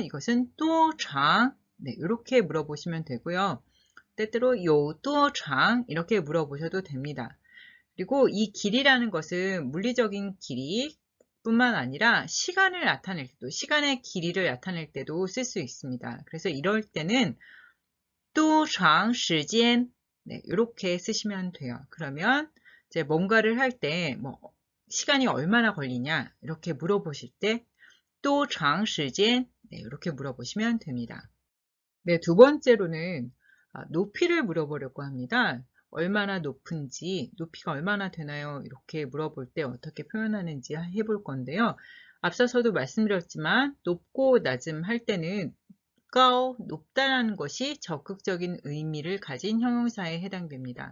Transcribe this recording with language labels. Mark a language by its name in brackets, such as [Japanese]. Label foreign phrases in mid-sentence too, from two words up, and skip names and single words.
[Korean] 이것은 [Chinese] 多长, [Korean] 이렇게 물어보시면 되고요. 때때로 요 [Chinese] 多长 [Korean] 이렇게 물어보셔도 됩니다. 그리고 이 길이라는 것은 물리적인 길이 뿐만 아니라 시간을 나타낼 때도, 시간의 길이를 나타낼 때도 쓸 수 있습니다. 그래서 이럴 때는 [Chinese] 多长时间 [Korean] 이렇게 쓰시면 돼요. 그러면 이제 뭔가를 할 때 시간이 얼마나 걸리냐 이렇게 물어보실 때 [Chinese] 多长时间 [Korean] 이렇게 물어보시면 됩니다. 네, 두 번째로는 높이를 물어보려고 합니다. 얼마나 높은지, 높이가 얼마나 되나요? 이렇게 물어볼 때 어떻게 표현하는지 해볼 건데요. 앞서서도 말씀드렸지만 높고 낮음 할 때는 높다라는 것이 적극적인 의미를 가진 형용사에 해당됩니다.